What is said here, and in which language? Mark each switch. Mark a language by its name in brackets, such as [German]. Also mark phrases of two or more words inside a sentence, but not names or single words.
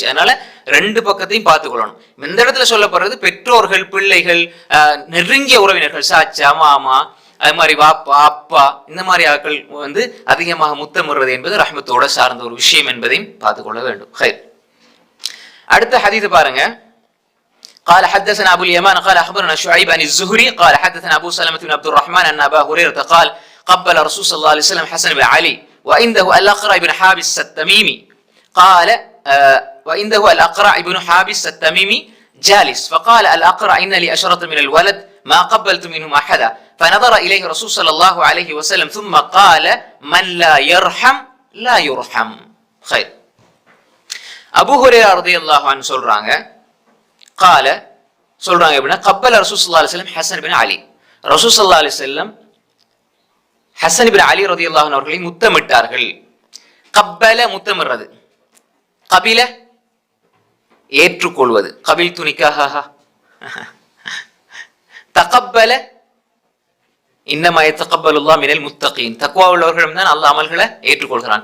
[Tamil] அதனால 2 பக்கத்தையும் பார்த்துக்கொள்ளணும். இந்த இடத்துல சொல்லப்படுறது பெற்றோர்கள், பிள்ளைகள், நெருங்கிய உறவினர்கள், சாச்சா மாமா, அது மாதிரி வாப்பா அப்பா, இந்த மாதிரி ஆட்கள் அதிகமாக முத்தமிடுறது என்பது ரஹ்மத்தோட சார்ந்த ஒரு விஷயம் என்பதையும் பார்த்துக்கொள்ள வேண்டும். அடுத்த ஹதீஸ் பாருங்க. [Arabic] قال حدثنا ابو اليمان قال اخبرنا شعيب عن الزهري قال حدثنا ابو سلمة بن عبد الرحمن ان ابا هريرة قال قبل رسول صلى الله عليه وسلم حسن بن علي وعنده الاقرع بن حابس التميمي قال وعنده الاقرع بن حابس التميمي جالس فقال الاقرع ان لي اشرة من الولد ما قبلت منهم احدا فنظر اليه رسول صلى الله عليه وسلم ثم قال من لا يرحم لا يرحم. خير. [Tamil] அபூ ஹுரைரா [Arabic] رضي الله عنه [Tamil] சொல்றாங்க, قال சொல்றாங்க எப்படின்னா, [Arabic] قبل رسول صلى الله عليه وسلم [Tamil] ஹஸன் பின் அலி, [Arabic] رسول صلى الله عليه وسلم [Tamil] ஹஸன் பின் அலி [Arabic] رضي الله عنه [Tamil] அவர்களை முத்தமிட்டார்கள். கப்பல முத்தமிடுறது, கபில ஏற்றுக்கொள்வது, [Arabic] قبلت نكاحها, تقبل إنما يتقبل الله من المتقين, [Tamil] தக்வா உள்ளவர்களிடம் தான் அல்லாஹ் அமல்களை ஏற்றுக்கொள்கிறான்.